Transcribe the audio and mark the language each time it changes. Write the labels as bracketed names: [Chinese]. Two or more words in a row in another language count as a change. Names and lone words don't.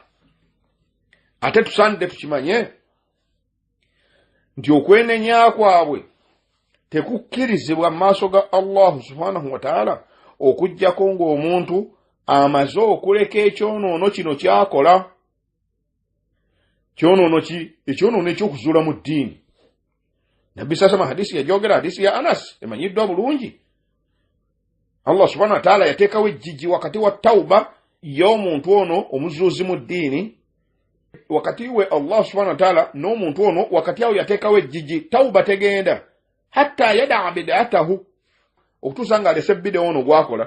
[Ganda] Ate tusaanidde tukimanye nti okwenenya kwabwe tekukkirizibwa mu maaso ga [Arabic] الله سبحانه وتعالى [Ganda] okujjako ng'omuntu amaze okuleka ekyonoono kino kyakola. Kyonoono ki? Ekyonoono ekyokuzuula mu ddiini. Nabbi sasama hadisi yajogera, hadisi ya Anas emanyiddwa bulungi. [Arabic] الله سبحانه وتعالى [Ganda] yateekawo ejjiji wakati wa tauba y'omuntu ono omuzuuzi mu ddiini. Wakati we [Arabic] الله سبحانه وتعالى [Ganda] n'omuntu ono wakati awo yateekawo ejjiji tauba tegenda [Arabic] حتى يدع بدعته [Ganda] okutuusa nga alese bid'a ono gwakola.